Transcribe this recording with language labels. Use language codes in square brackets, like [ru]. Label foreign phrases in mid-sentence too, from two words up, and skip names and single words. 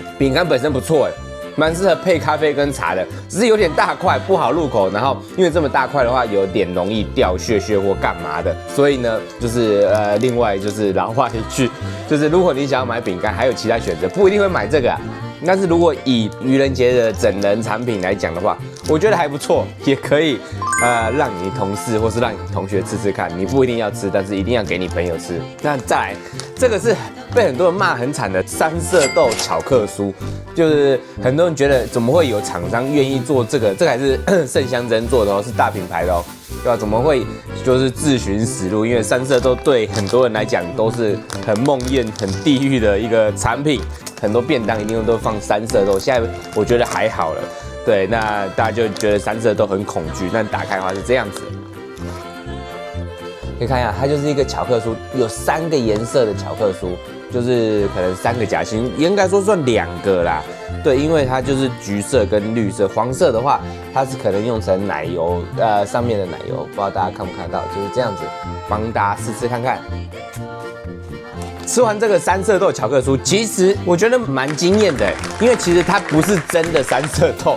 [zh] 餅乾本身不錯，蠻適合配咖啡跟茶的，只是有點大塊不好入口，然後因為這麼大塊的話，有點容易掉屑或幹嘛的，所以呢，就是另外就是老話一句，就是如果你想要買餅乾，還有其他選擇，不一定會買這個啊。但是如果以愚人節的整人產品來講的話，我覺得還不錯，也可以讓你同事或是讓你同學吃吃看。你不一定要吃，但是一定要給你朋友吃。那再來，這個是被很多人罵很慘的三色豆巧克酥，就是很多人覺得怎麼會有廠商願意做這個？這個還是盛香珍做的哦，是大品牌的哦，對吧？怎麼會就是自尋死路？因為三色豆對很多人來講都是很夢魘、很地獄的一個產品。很多便當一定都放三色豆，現在我覺得還好了。對，那大家就覺得三色豆很恐懼，但打開的話是這樣子，可以看一下，它就是一個巧克酥，有3個顏色的巧克酥，就是可能3個夾心，應該說算2個啦。對，因為它就是橘色跟綠色，黃色的話它是可能用成奶油，上面的奶油，不知道大家看不看到，就是這樣子，幫大家試試看看。吃完這個三色豆巧克酥，其實我覺得蠻驚豔的，因為其實它不是真的三色豆。